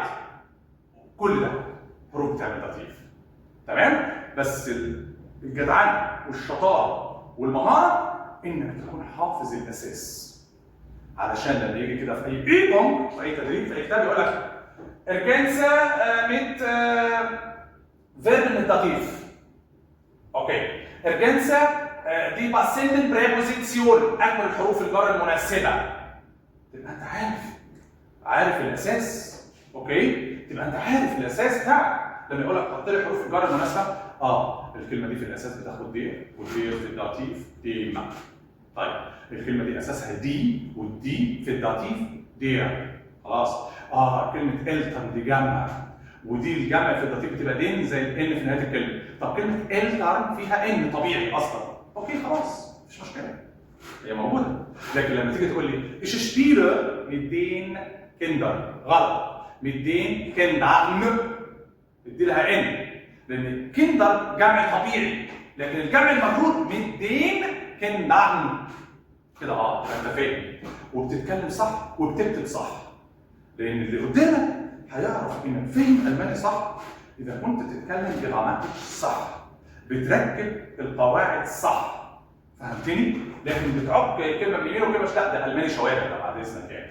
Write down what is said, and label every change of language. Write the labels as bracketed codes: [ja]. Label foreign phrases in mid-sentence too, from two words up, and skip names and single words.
[ar] كل ده حروف بتعمل داتيف. تمام؟ بس الجدعنه والشطاره والمهاره انك تكون حافظ الاساس. علشان لما يجي كده في اي بيبونج في اي تدريب في اي كتاب يقول لك [de] ergänze mit Verben mit Dativ. [ar] اوكي. [de] ergänze die passenden Präpositionen. [ar] اكمل حروف الجر المناسبه. تبقى انت عارف الاساس. اوكي؟ تبقى انت عارف الاساس بتاعك. لما يقول لك حط لي حروف الجر المناسبه، الكلمه دي في الاساس بتاخد دي، والدي في الداتيف دي ما. طيب الكلمه دي اساسها دي، والدي في الداتيف دي. خلاص. كلمه التر دي جمع، ودي الجمع في الداتيف بتبقى دين زي الان في نهايه الكلمه. طب كلمه التر فيها ان طبيعي اصلا. اوكي خلاص مفيش مشكله، هي موجوده. لكن لما تيجي تقول لي [de] ich spiele mit den Kindern, [ar] غلط. [de] mit den Kindern [ar] ادي لها ان، لان كندر جمع طبيعي، لكن الجمع المجرور [de] mit den Kindern [ar] كده. انت فاهم وبتتكلم صح وبتكتب صح، لان اللي قدامك هيعرف انك فاهم الماني صح اذا كنت تتكلم بجراماتيك صح، بتركب القواعد صح. فهمتني؟ لكن بتعك كلمه باليمين وكلمه لا، ده الماني شوارع ده بعد اذنك يعني.